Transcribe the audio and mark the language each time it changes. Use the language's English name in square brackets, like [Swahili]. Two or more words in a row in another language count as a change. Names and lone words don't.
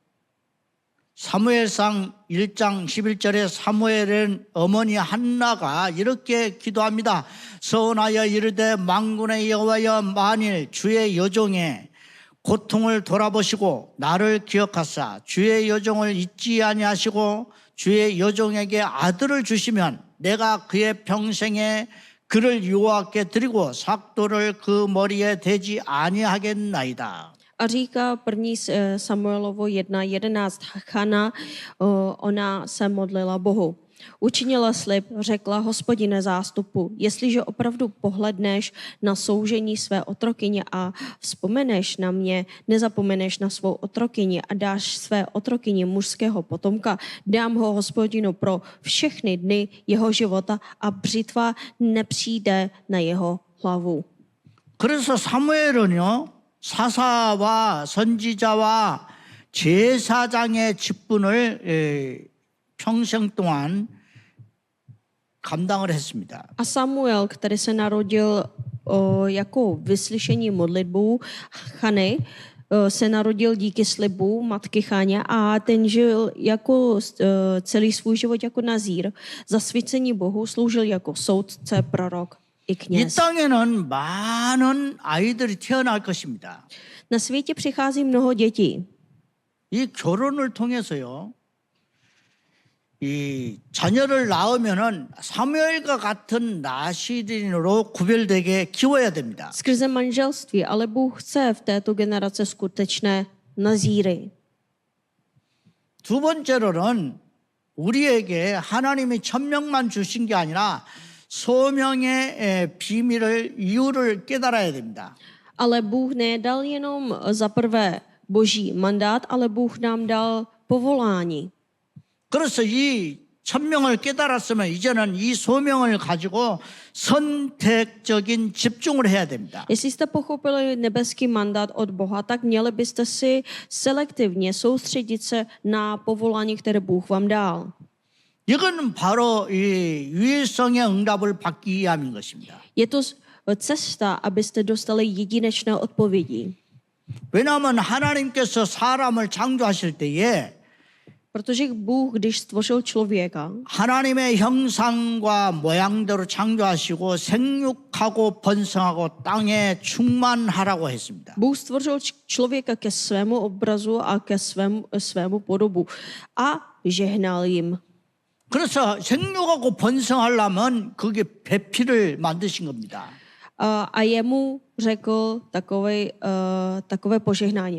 [Korean] 사무엘상 1장 11절에 사무엘은 어머니 한나가 이렇게 기도합니다. 서원하여 이르되 만군의 여호와여 만일 주의 여종의 고통을 돌아보시고 나를 기억하사 주의 여종을 잊지 아니하시고 주의 여종에게 아들을 주시면 내가 그의 평생에 그를 여호와께 드리고 삭도를 그 머리에 대지 아니하겠나이다. [Czech] A říká 1. Samuelovo 1:11 Chana, ona se modlila Bohu. Učinila slib, řekla Hospodine zástupu, jestliže opravdu pohledneš na soužení své otrokyně a vzpomeneš na mě, nezapomeneš na svou otrokyni a dáš své otrokyni mužského potomka, dám ho Hospodinu pro všechny dny jeho života a břitva nepřijde na jeho hlavu. [Korean] 그래서 사무엘은요 사사와 선지자와 제사장의 직분을 평생 동안 감당을 했습니다. [Czech] A Samuel, který se narodil jako vyslyšení modlitbů Chany, se narodil díky slibu matky Cháně a ten žil jako celý svůj život jako nazír. Zasvěcení Bohu sloužil jako soudce, prorok i [Korean] 이 [Czech] kněz. [Korean] 땅에는 많은 아이들이 태어날 것입니다. [Czech] Na světě přichází mnoho dětí. [Korean] 이 결혼을 통해서요. 이 자녀를 낳으면은 사무엘과 같은 나시린으로 구별되게 키워야 됩니다. [Czech] Skrze manželství, ale Bůh chce v této generaci skutečné nazíry. [Korean] 두 번째로는 우리에게 하나님이 천명만 주신 게 아니라 소명의 비밀을 이유를 깨달아야 됩니다. [Czech] Ale Bůh nedal jenom za prvé boží mandát, ale Bůh nám dal povolání. [Korean] 그래서 이 천명을 깨달았으면 이제는 이 소명을 가지고 선택적인 집중을 해야 됩니다. [Czech] Jestli jste pochopili nebeský mandát od Boha, tak měli byste si selektivně soustředit se na povolání, které Bůh vám dal. [Korean] 이거는 바로 이 유일성의 응답을 받기 위함인 것입니다. [Czech] Je to cesta, abyste dostali jedinečné odpovědi. [Korean] 왜냐하면 하나님께서 사람을 창조하실 때에 [Czech] Protože Bůh, když stvořil člověka, [Korean] 하나님의 형상과 모양대로 창조하시고 생육하고 번성하고 땅에 충만하라고 했습니다. [Czech] Bůh stvořil člověka ke svému obrazu a ke svému podobu a žehnal jim. [Korean] 그래서 생육하고 번성하려면 그게 배필을 만드신 겁니다. [Czech] A jemu řekl takové požehnání.